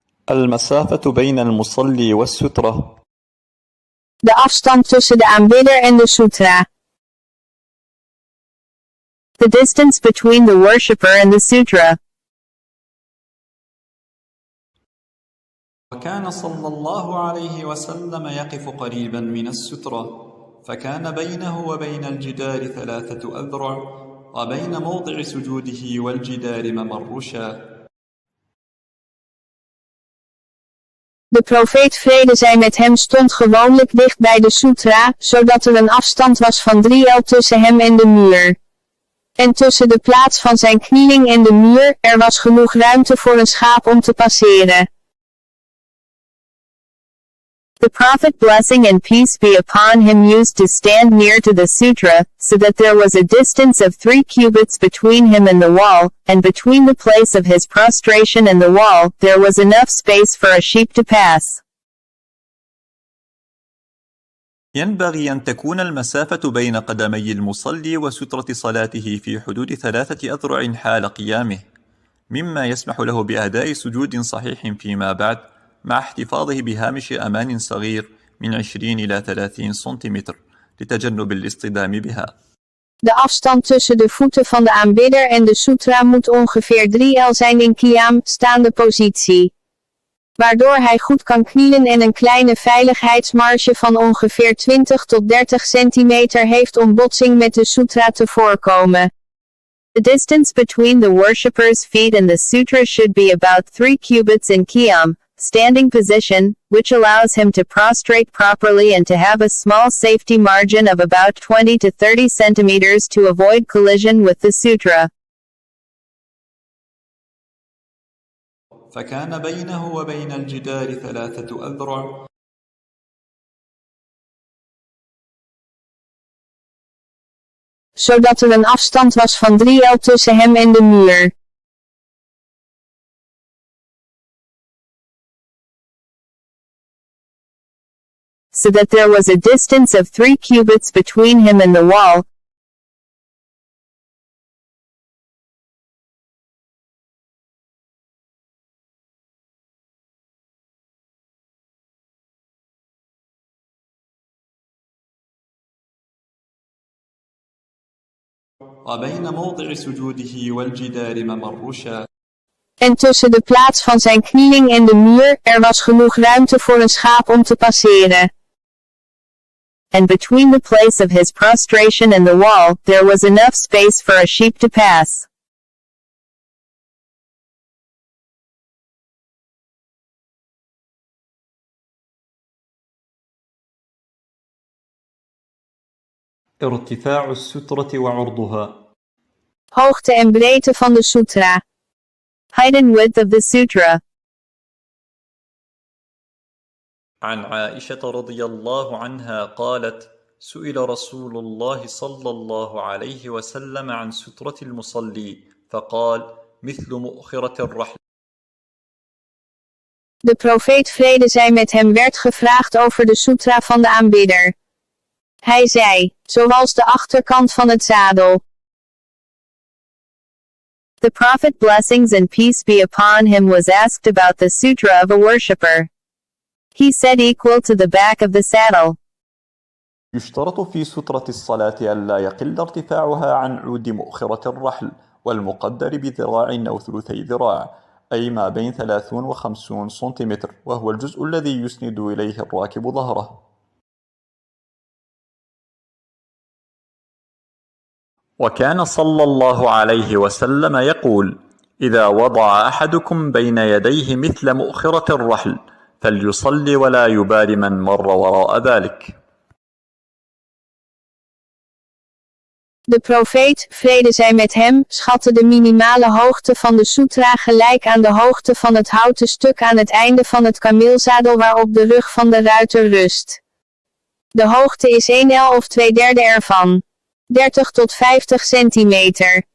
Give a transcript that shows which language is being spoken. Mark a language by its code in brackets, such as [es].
[ar] المسافة بين المصلي والسترة. [nl] De afstand tussen de aanbidder en de sutrah. [en] The distance between the worshipper and the sutrah. [ar] وكان صلى الله عليه وسلم يقف قريبا من السترة، فكان بينه وبين الجدار 3 أذرع، وبين موضع سجوده والجدار ممر شاة. [nl] De profeet vrede zij met hem stond gewoonlijk dicht bij de sutrah, zodat er een afstand was van 3 el tussen hem en de muur. En tussen de plaats van zijn knieling en de muur, er was genoeg ruimte voor een schaap om te passeren. [en] The Prophet, blessing and peace be upon him, used to stand near to the sutrah, so that there was a distance of 3 cubits between him and the wall, and between the place of his prostration and the wall, there was enough space for a sheep to pass. [ar] ينبغي أن تكون المسافة بين قدمي المصلي وسترة صلاته في حدود 3 أذرع حال قيامه، مما يسمح له بأداء سجود صحيح فيما بعد، مع احتفاظه بهامش أمان صغير من 20 إلى 30 سنتيمتر لتجنب الاصطدام بها. [nl] De afstand tussen de voeten van de aanbidder en de sutrah moet ongeveer 3 el zijn in qiyam, staande positie. Waardoor hij goed kan knielen en een kleine veiligheidsmarge van ongeveer 20 tot 30 centimeter heeft om botsing met de sutrah te voorkomen. [en] The distance between the worshipper's feet and the sutrah should be about 3 cubits in qiyam, standing position, which allows him to prostrate properly and to have a small safety margin of about 20 to 30 centimeters to avoid collision with the sutrah. [ar] فكان بينه وبين الجدار 3 أذرع، [nl] zodat er een afstand was van 3 el tussen hem en de muur. [en] So that there was a distance of 3 cubits between him and the wall. [ar] وبين موضع سجوده والجدار ممر شاة. [nl] En tussen de plaats van zijn knieling en de muur, er was genoeg ruimte voor een schaap om te passeren. [en] And between the place of his prostration and the wall, there was enough space for a sheep to pass. [ar] ارتفاع السترة وعرضها. [nl] Hoogte en breedte van de sutrah. [en] Height and width of the sutrah. [ar] عن عائشة رضي الله عنها قالت: سئل رسول الله صلى الله عليه وسلم عن سترة المصلي فقال: مثل مؤخرة الرحل. [nl] De profeet vrede zij met hem werd gevraagd over de sutrah van de aanbidder. Hij zei, zoals de achterkant van het zadel. [en] The Prophet, blessings and peace be upon him, was asked about the sutrah of a worshipper. He said equal to the back of the saddle. [ar] يشترط في سترة الصلاة ألا يقل ارتفاعها عن عود مؤخرة الرحل، والمقدر بذراع أو 3 ذراع، أي ما بين 30 و50 سنتيمتر، وهو الجزء الذي يسند إليه الراكب ظهره. وكان صلى الله عليه وسلم يقول: إذا وضع أحدكم بين يديه مثل مؤخرة الرحل فليصلي ولا يبال من مر وراء ذلك. [nl] De profeet, vrede zij met hem, schatte de minimale hoogte van de Soetrah gelijk aan de hoogte van het houten stuk aan het einde van het kameelzadel waarop de rug van de ruiter rust. De hoogte is 1 of 2/3 ervan. 30 tot 50 centimeter.